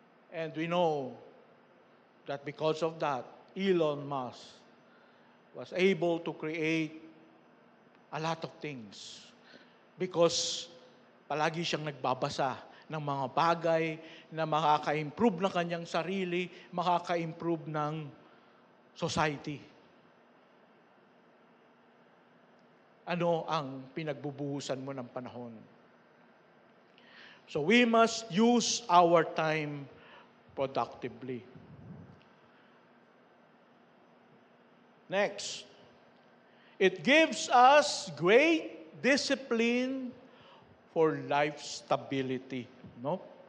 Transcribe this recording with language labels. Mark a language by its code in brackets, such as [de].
[en] And we know that because of that, Elon Musk was able to create a lot of things because [tl] palagi siyang nagbabasa ng mga bagay na makaka-improve ng kanyang sarili, makaka-improve ng society. Ano ang pinagbubuhusan mo ng panahon? [en] So we must use our time productively. Next, it gives us great discipline for life stability. No?